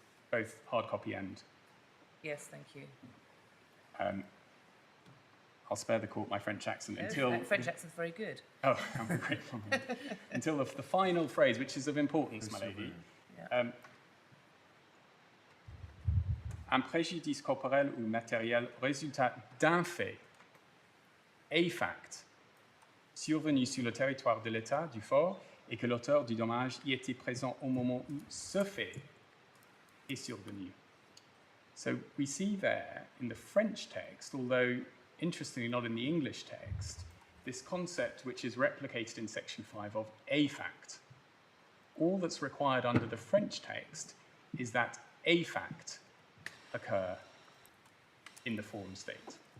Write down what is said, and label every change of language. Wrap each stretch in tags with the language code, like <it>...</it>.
<en>Both hard copy and. Yes, thank you. I'll spare the court my French accent No, until. that French accent's very good. Oh, I'm grateful. Until the final phrase, which is of importance, my lady. Yeah.</en> <fr>Un préjudice corporel ou matériel résultat d'un fait,</fr> <en>a fact,</en> <fr>survenu sur le territoire de l'État du fort et que l'auteur du dommage y était présent au moment où ce fait est survenu.</fr> <en>So we see there in the French text, although interestingly not in the English text, this concept which is replicated in Section 5 of a fact. All that's required under the French text is that a fact occur in the forum state.</en>